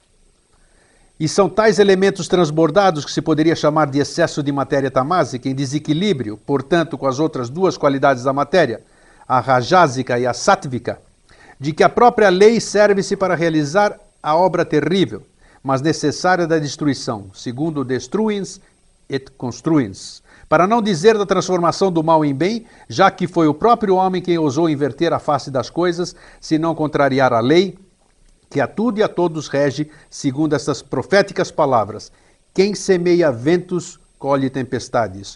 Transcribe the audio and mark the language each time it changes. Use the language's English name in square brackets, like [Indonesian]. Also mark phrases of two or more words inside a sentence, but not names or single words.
[Portuguese] E são tais elementos transbordados que se poderia chamar de excesso de matéria tamásica, em desequilíbrio, portanto, com as outras duas qualidades da matéria, a rajásica e a sátvica, de que a própria lei serve-se para realizar a obra terrível, mas necessária da destruição, segundo [Latin] destruins et construins, [Portuguese] para não dizer da transformação do mal em bem, já que foi o próprio homem quem ousou inverter a face das coisas, se não contrariar a lei, que a tudo e a todos rege, segundo estas proféticas palavras: quem semeia ventos, colhe tempestades.